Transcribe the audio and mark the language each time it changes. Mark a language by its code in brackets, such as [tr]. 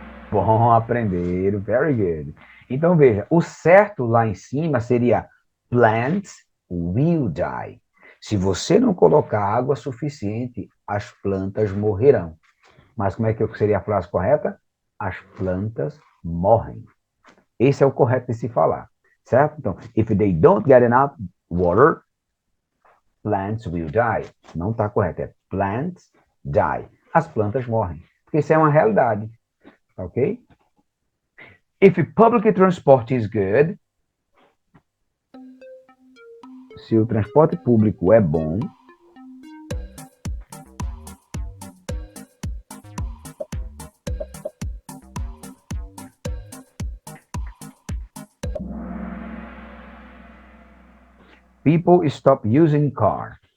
[pt] Bom, aprenderam, [en] very good. [pt] Então veja, o certo lá em cima seria [en] plants will die. [pt] Se você não colocar água suficiente, as plantas morrerão. Mas como é que seria a frase correta? As plantas morrem. Esse é o correto de se falar, certo? Então, [en] if they don't get enough water, plants will die. [pt] Não está correto, é [en] plants die. [pt] As plantas morrem. Porque isso é uma realidade, ok? [en] If public transport is good, [pt] se o transporte público é bom, [en] people stop using car.